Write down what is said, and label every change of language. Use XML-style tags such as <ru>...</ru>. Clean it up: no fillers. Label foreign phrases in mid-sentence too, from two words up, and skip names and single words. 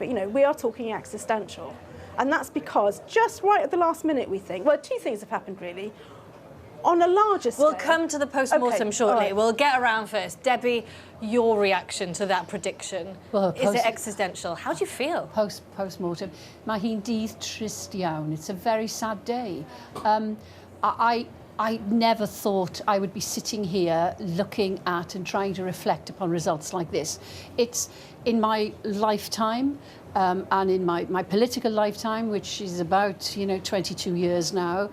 <en>But we are talking existential, and that's because just right at the last minute, we think. Well, 2 things have happened really. On a larger scale. We'll come to the post-mortem shortly. Right. We'll get around first. Debbie, your reaction to that prediction. Well, is it existential? How do you feel?</en> <cy>Post-mortem. Mae hi'n dydd trist iawn.</cy> <en>It's a very sad day. I never thought I would be sitting here looking at and trying to reflect upon results like this. It's in my lifetime, and in my political lifetime, which is about 22 years now.</en>